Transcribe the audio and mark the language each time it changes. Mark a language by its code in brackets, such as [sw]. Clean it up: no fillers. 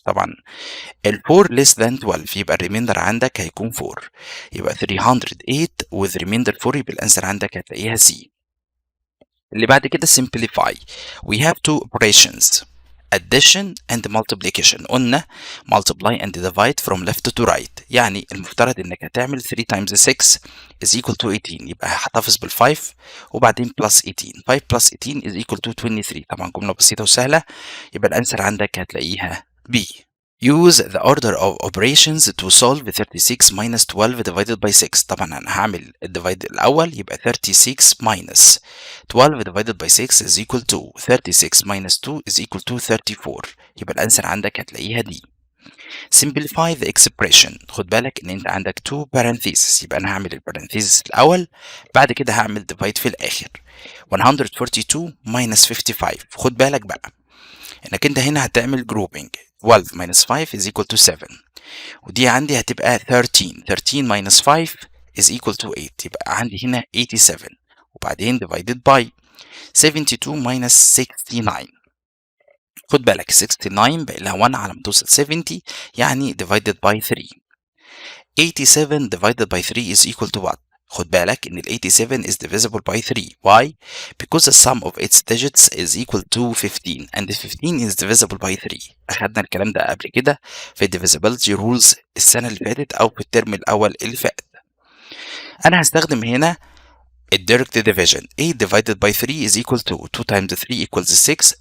[ar] طبعا ال 4 less than 12 يبقى الريميندر عندك هيكون 4. يبقى [en] 308 with remainder 4 [ar] يبقى الانسر عندك هتلاقيها C. اللي بعد كده simplify. [en] We have two operations addition and multiplication. [ar] قلنا [en] multiply and divide from left to right. [ar] يعني المفترض انك هتعمل [en] 3 times 6 is equal to 18. [ar] يبقى هحتفظ بال5 وبعدين plus 18. [en] 5 plus 18 is equal to 23. [ar] طبعا جملة بسيطة وسهلة. يبقى الانسر عندك هتلاقيها B. [en] Use the order of operations to solve 36 minus 12 divided by 6. [ar] طبعا انا هعمل الديفايد الاول يبقى [en] 36 minus 12 divided by 6 is equal to 36 minus 2 is equal to 34. [ar] يبقى الانسر عندك هتلاقيها دي. [en] Simplify the expression. [ar] خد بالك ان انت عندك 2 parentheses. يبقى انا هعمل البارنثيسس الاول بعد كده هعمل divide في الاخر. [en] 142 minus 55. [ar] خد بالك بقى انك انت هنا هتعمل grouping. [en] 12 minus 5 is equal to 7. [ar] ودي عندي هتبقى [en] 13. 13 minus 5 is equal to 8. [ar] يبقى عندي هنا 87 وبعدين [en] divided by 72 minus 69. [ar] خد بالك 69 بقى لها 1 على ما توصل 70 يعني [en] divided by 3. 87 divided by 3 is equal to what؟ [ar] خد بالك ان ال [en] 87 is divisible by 3. Why? Because the sum of its digits is equal to 15 and 15 is divisible by 3. [ar] اخدنا الكلام ده قبل كده في [en] divisibility rules [ar] السنة اللي فاتت او في الترم الاول اللي فات. انا هستخدم هنا [en] direct division. 8 divided by 3 is equal to 2 times 3 equals 6.